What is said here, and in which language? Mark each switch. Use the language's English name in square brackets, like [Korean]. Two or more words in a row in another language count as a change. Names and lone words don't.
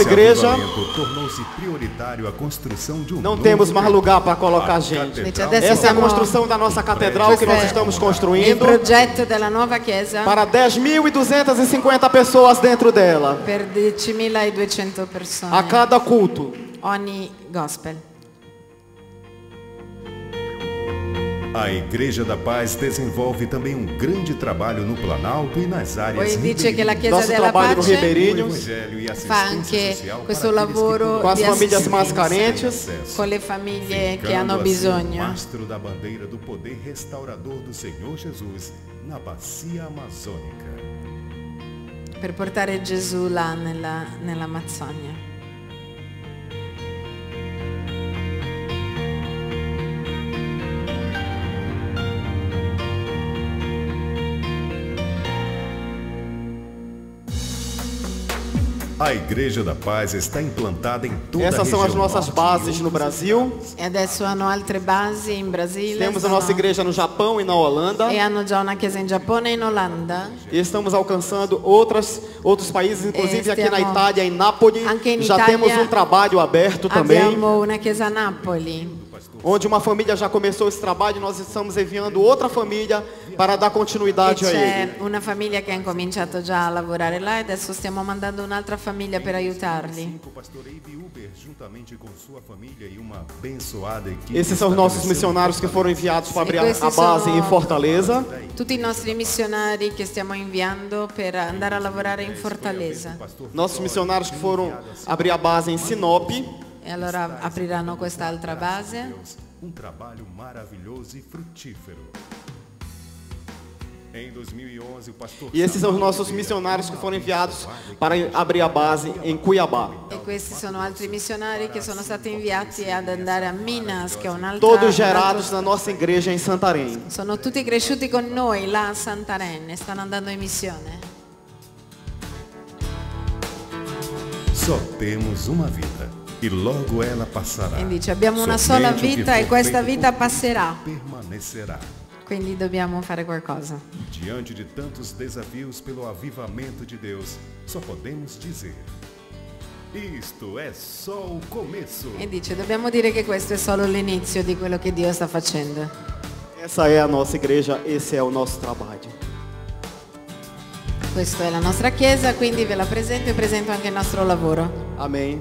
[Portuguese] igreja avivamento tornou-se prioritário a construção de um não novo temos mais templo. lugar para colocar A gente. catedral [Italian] Adesso [Portuguese] Essa é a [Italian] siamo- [Portuguese] construção da nossa catedral que nós [Italian] Questo è [Portuguese] estamos [Italian] il [Portuguese] construindo [Italian] progetto della nuova chiesa [Portuguese] para 10.250 pessoas dentro dela, [Italian] per 10.200 persone, [Portuguese] a cada culto. [Italian] ogni gospel. [Portuguese] A Igreja da Paz desenvolve também um grande trabalho no Planalto e nas áreas [Italian] Poi dice che la Chiesa [Portuguese] Nosso [Italian] della [Portuguese] trabalho no [Italian] Pace [Portuguese] Ribeirinho, Evangelho e [Italian] fa [Portuguese] assistência [Italian] anche [Portuguese] social [Italian] questo [Portuguese] para aqueles que [Italian] lavoro [Portuguese] com as [Italian] di [Portuguese] famílias [Italian] assistenza [Portuguese] mais carentes, [Italian] con le famiglie che [Portuguese] ficando [Italian] hanno [Portuguese] assim o [Italian] bisogno, [Portuguese] mastro da bandeira do poder restaurador do Senhor Jesus na bacia amazônica. [Italian] per portare Gesù là nell'Amazzonia. [Portuguese] A Igreja da Paz está implantada em toda a essas são as região nossas norte bases e no Brasil. [Italian] E adesso hanno altre basi in Brasile, [Portuguese] Temos a nossa igreja no Japão e na Holanda. [Italian] e hanno già una chiesa in Giappone e in Olanda. [Portuguese] E estamos alcançando outros países, inclusive aqui na [Italian] stiamo- [Portuguese] Itália, em Nápoles. [Italian] Anche in [Portuguese] Já Itália temos um trabalho aberto também, [Italian] Abbiamo una chiesa a Napoli, [Portuguese] onde uma família já começou esse trabalho e nós estamos enviando outra família para dar [Italian] e [Portuguese] continuidade a [Italian] c'è [Portuguese] ele. [Italian] una famiglia che ha incominciato già a lavorare là e adesso stiamo mandando un'altra famiglia per aiutarli. [Portuguese] O pastor Eibe Uber, juntamente com sua família e uma abençoada equipe. Esses são os nossos missionários que foram enviados para abrir [Italian] questi [Portuguese] a base [Italian] sono- [Portuguese] em Fortaleza. [Italian] Tutti i nostri missionari che stiamo inviando per andare a lavorare in Fortaleza. [Portuguese] Nossos missionários que foram abrir a base em Sinop. [Italian] E allora apriranno quest'altra base. [Portuguese] Um trabalho maravilhoso e frutífero. Em 2011, o pastor E esses são os nossos missionários que foram enviados para abrir a base em Cuiabá. [Italian] E questi sono altri missionari che sono stati inviati ad andare a Minas, che è un'altra... [Portuguese] Todos gerados na nossa igreja em Santarém. [Italian] Sono tutti cresciuti con noi là a Santarenne, stanno andando in missione. [Portuguese] Só temos uma vida e logo ela passará. [Italian] E dice, abbiamo una sola [Portuguese] Somente o que [Italian] vita e [Portuguese] for [Italian] questa [Portuguese] feito [Italian] vita [Portuguese] por [Italian] passerà, [Portuguese] permanecerá. [Italian] quindi dobbiamo fare qualcosa. [Portuguese] Diante de tantos desafios pelo avivamento de Deus, só podemos dizer: isto é só o começo. [Italian] E dice, dobbiamo dire che questo è solo l'inizio di quello che Dio sta facendo. [Portuguese] Essa é a nossa igreja, esse é o nosso trabalho. [Italian] Questa è la nostra chiesa, quindi ve la presento e presento anche il nostro lavoro. [Portuguese] Amém.